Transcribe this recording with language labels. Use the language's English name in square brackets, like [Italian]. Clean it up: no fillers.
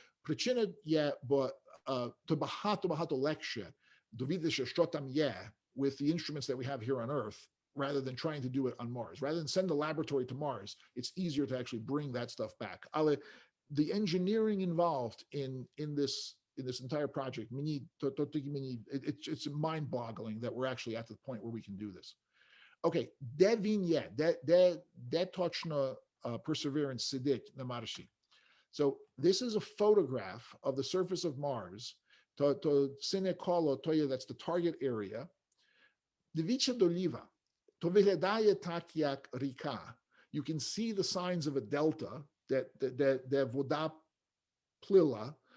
[Ukrainian] Причина є, бо то багато легше довідатися, що там є [English] with the instruments that we have here on Earth, rather than trying to do it on Mars. Rather than send a laboratory to Mars, it's easier to actually bring that stuff back. Ale the engineering involved in this entire project, it's mind-boggling that we're actually at the point where we can do this. [Ukrainian] Okay, де він є, де точно Perseverance сидить на Марсі. [English] So this is a photograph of the surface of Mars. [Ukrainian] To сине коло, [English] that's the target area. [Ukrainian] Дивіться доліва. То виглядає так, як ріка. [English] You can see the signs of a delta, [Ukrainian] де вода плила.